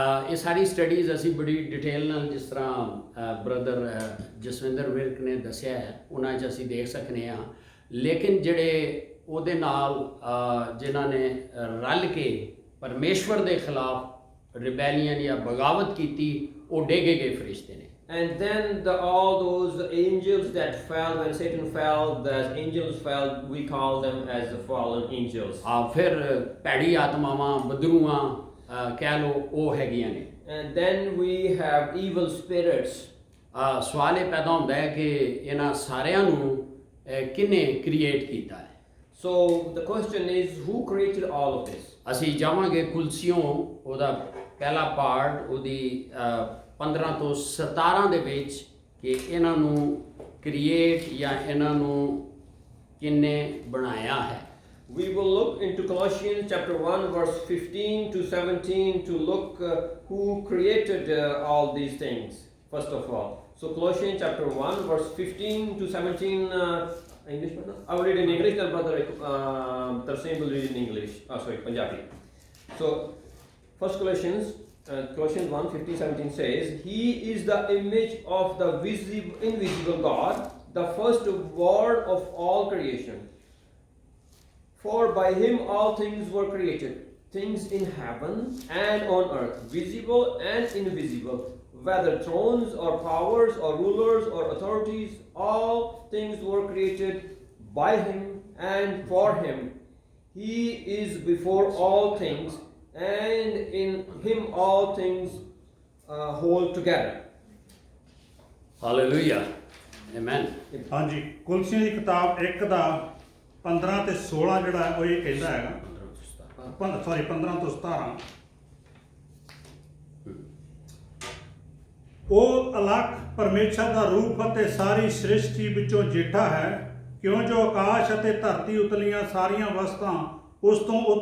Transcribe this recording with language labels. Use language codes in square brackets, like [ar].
[pa] ਇਹ ਸਾਰੀ ਸਟੱਡੀਜ਼ ਅਸੀਂ ਬੜੀ ਡਿਟੇਲ ਨਾਲ, ਜਿਸ ਤਰ੍ਹਾਂ ਬ੍ਰਦਰ ਜਸਵਿੰਦਰ ਵਿਰਕ ਨੇ ਦੱਸਿਆ ਹੈ, ਉਹਨਾਂ 'ਚ ਅਸੀਂ ਦੇਖ ਸਕਦੇ ਹਾਂ। ਲੇਕਿਨ ਜਿਹੜੇ ਉਹਦੇ ਨਾਲ ਜਿਨ੍ਹਾਂ ਨੇ ਰਲ ਕੇ ਪਰਮੇਸ਼ਵਰ ਦੇ ਖਿਲਾਫ ਰਿਬੈਲੀਅਨ ਜਾਂ ਬਗਾਵਤ ਕੀਤੀ, ਉਹ ਡੇਗੇ ਗਏ ਫਰਿਸ਼ਤੇ ਨੇ। [en] And then all those angels that fell, when Satan fell, the angels fell, we call them as the fallen angels. [pa] ਫਿਰ ਭੈੜੀ ਆਤਮਾਵਾਂ, ਬਦਰੂਆਂ ਕਹਿ ਲਓ, ਉਹ ਹੈਗੀਆਂ ਨੇ। [en] And then we have evil spirits. [pa] ਸਵਾਲ ਇਹ ਪੈਦਾ ਹੁੰਦਾ ਹੈ ਕਿ ਇਹਨਾਂ ਸਾਰਿਆਂ ਨੂੰ ਕਿਹਨੇ ਕ੍ਰੀਏਟ ਕੀਤਾ ਹੈ? [en] So the question is, who created all of this? [pa] ਅਸੀਂ ਜਾਵਾਂਗੇ ਕੁਲਸੀਓਂ, ਉਹਦਾ ਪਹਿਲਾ ਪਾਰਟ, ਉਹਦੀ 15 ਤੋਂ 17 ਦੇ ਵਿੱਚ, ਕਿ ਇਹਨਾਂ ਨੂੰ ਕ੍ਰੀਏਟ ਜਾਂ ਇਹਨਾਂ ਨੂੰ ਕਿਹਨੇ ਬਣਾਇਆ ਹੈ। [en] We will look into Colossians chapter 1 verse 15 to 17 to look who created all these things, first of all. So Colossians chapter 1 verse 15 to 17 English brother? I will read in English, then brother Tarsim will read in English. Sorry, Punjabi. So first Colossians 1 15 17 says, He is the image of the invisible God, the first word of all creation. For by him all things were created, things in heaven and on earth, visible and invisible, whether thrones or powers or rulers or authorities, all things were created by him and for him. He is before all things, and in him all things hold together. [pa] Hallelujah amen. ਹਾਂਜੀ, ਕੁਲਸੀਆਂ ਦੀ ਕਿਤਾਬ 1 ਦਾ 15 ਤੇ 16 ਜਿਹੜਾ ਉਹ ਇਹ ਕਹਿੰਦਾ ਹੈਗਾ, 15 ਤੋਂ 17, ਉਹ ਅਲੱਖ ਪਰਮੇਸ਼ਰ ਦਾ ਰੂਪ ਅਤੇ ਸਾਰੀ ਸ੍ਰਿਸ਼ਟੀ ਵਿੱਚੋਂ ਜੇਠਾ ਹੈ, ਕਿਉਂ ਜੋ ਆਕਾਸ਼ ਅਤੇ ਧਰਤੀ ਉਤਲੀਆਂ ਸਾਰੀਆਂ ਵਸਤਾਂ ਉਸ ਤੋਂ